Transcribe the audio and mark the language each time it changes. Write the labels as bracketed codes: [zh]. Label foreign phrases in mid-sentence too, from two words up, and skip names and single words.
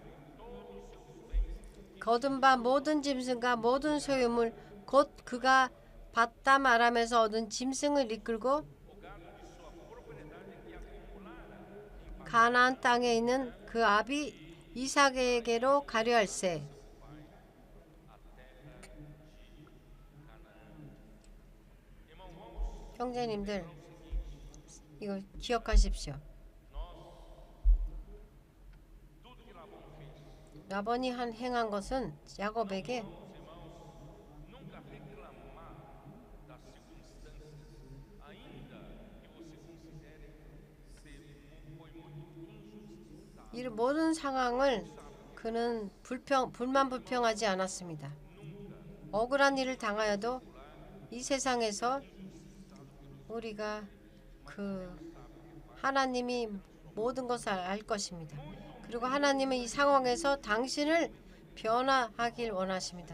[ko] 거둔 바 모든 짐승과 모든 소유물 곧 그가 바담 아람에서 얻은 짐승을 이끌고 가나안 땅에 있는 그 아비 이삭에게로 가려 할세 형제님들 이거 기억하십시오. [pt] Tudo que Labão fez, [ko] 라반이 행한 것은 야곱에게 [pt] nunca reclamar das circunstâncias, ainda que você considere foi muito injustiçado. [ko] 이 모든 상황을 그는 불만 불평하지 않았습니다. 억울한 일을 당하여도 이 세상에서 우리가 하나님이 모든 것을 알 것입니다. 그리고 하나님은 이 상황에서 당신을 변화하길 원하십니다.